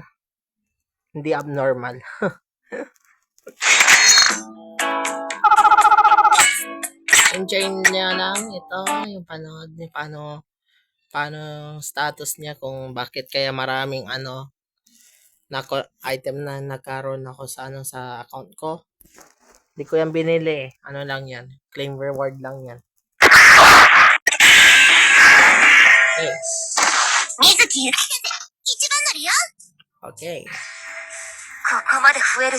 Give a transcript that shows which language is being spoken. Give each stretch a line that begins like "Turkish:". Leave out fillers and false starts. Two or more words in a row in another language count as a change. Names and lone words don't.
Filipino: Hindi abnormal. Enjoy niya lang ito. Yung panood niya. Paano status niya. Kung bakit kaya maraming item na nagkaroon ako sa account ko. Hindi ko yan binili. Ano lang yan.
English: Claim reward
Filipino: lang yan. Okay.
Japanese: Mizuki Yukiteで一番乗りよ。 Okay. ここまで増えると。